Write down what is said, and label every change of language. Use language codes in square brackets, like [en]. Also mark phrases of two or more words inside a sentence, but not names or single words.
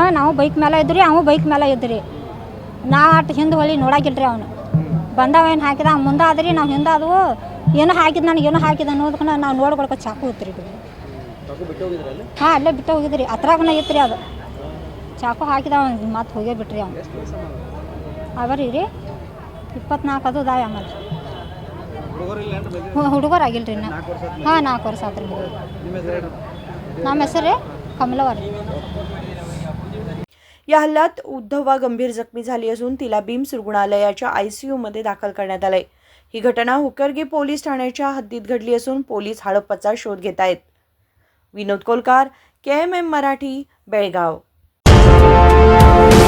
[kn] ನಾವು ಬೈಕ್ ಮೇಲೆ ಇದ್ರಿ, ಅವು ಬೈಕ್ ಮೇಲೆ ಇದ್ರಿ, ನಾವು ಅಷ್ಟು ಹಿಂದೆ ಹೊಳಿ ನೋಡಾಕಿಲ್ರಿ, ಅವನು ಬಂದವ ಏನು ಹಾಕಿದ ಅವ್ನು ಮುಂದೆ ಆದ್ರಿ, ನಾವು ಹಿಂದೆ ಆದವು ಏನೋ ಹಾಕಿದ್ ನನಗೆ ಏನೋ ಹಾಕಿದ ಅನ್ನೋದಕ್ಕೆ ನಾವು ನೋಡ್ಕೊಳಕ್ಕೆ ಚಾಕು ಇತ್ತು ರೀ, ಹಾಂ ಅಲ್ಲೇ ಬಿಟ್ಟು ಹೋಗಿದ್ರಿ, ಹತ್ರಾಗನ ಇತ್ತು ರೀ, ಅದು ಚಾಕು ಹಾಕಿದ ಅವ್ನು ಮತ್ತೆ ಹೋಗೇ ಬಿಟ್ರಿ, ಅವ್ನು ಅವರಿ ರೀ 24 ಅದು ಅದಾವೆ ಆಮೇಲೆ ಹುಡುಗರು ಆಗಿಲ್ರಿ ಇನ್ನು, ಹಾಂ 4 ವರ್ಷ ಆತ್ರಿ ಮದುವೆ। ನಮ್ಮ ಹೆಸರು कमलावर। [mr] या हल्ल्यात उद्धवा गंभीर जखमी झाली असून तिला बीम्स रुग्णालयाच्या ICUमध्ये दाखल करण्यात आले। ही घटना हुक्करगी पोलीस ठाण्याच्या हद्दीत घडली असून पोलीस हळप्पाचा शोध घेत आहेत। विनोद कोलकार, KMM मराठी, बेळगाव।